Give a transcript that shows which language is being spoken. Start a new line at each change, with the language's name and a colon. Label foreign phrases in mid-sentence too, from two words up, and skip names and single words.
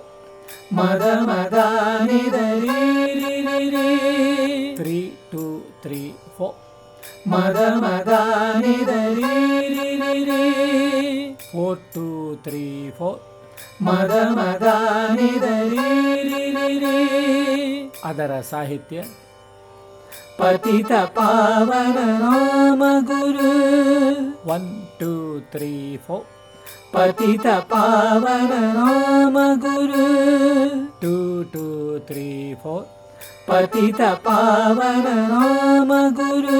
Kannada: ಮದ ಮದ ನಿದರಿ ರಿ ರಿ ರಿ. 3 2 3 4. ಮದ ಮದ ನಿದ ರೀ ರಿ ರಿ ರೀ 4 2 3 4 ಮದ ಮದ ನಿದ ರೀ ರಿ ರಿ ರೀ ಅದರ ಸಾಹಿತ್ಯ ಪತಿತ ಪಾವನ ನಾಮ ಗುರು 1 2 3 4 ಪತಿತ ಪಾವನ ನಾಮ ಗುರು 2 2 3 4 ಪತಿತ ಪಾವನ ನಾಮ ಗುರು